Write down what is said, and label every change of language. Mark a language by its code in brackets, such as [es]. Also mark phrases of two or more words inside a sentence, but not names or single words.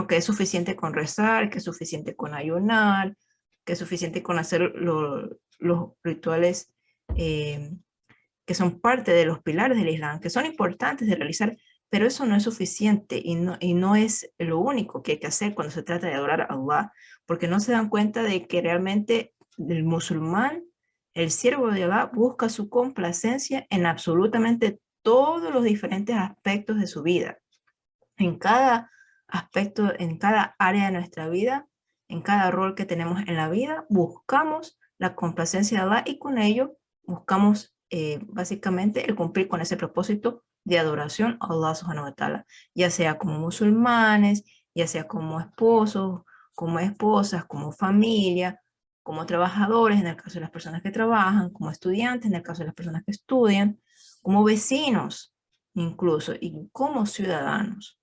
[es] Que es suficiente con rezar, que es suficiente con ayunar, que es suficiente con hacer los rituales que son parte de los pilares del Islam, que son importantes de realizar, pero eso no es suficiente y no es lo único que hay que hacer cuando se trata de adorar a Allah, porque no se dan cuenta de que realmente el musulmán, el siervo de Allah, busca su complacencia en absolutamente todos los diferentes aspectos de su vida. En cada aspecto, en cada área de nuestra vida, en cada rol que tenemos en la vida, buscamos la complacencia de Allah y con ello buscamos básicamente el cumplir con ese propósito de adoración a Allah [ar] سبحانه وتعالى, [es] ya sea como musulmanes, ya sea como esposos, como esposas, como familia, como trabajadores en el caso de las personas que trabajan, como estudiantes en el caso de las personas que estudian, como vecinos incluso y como ciudadanos.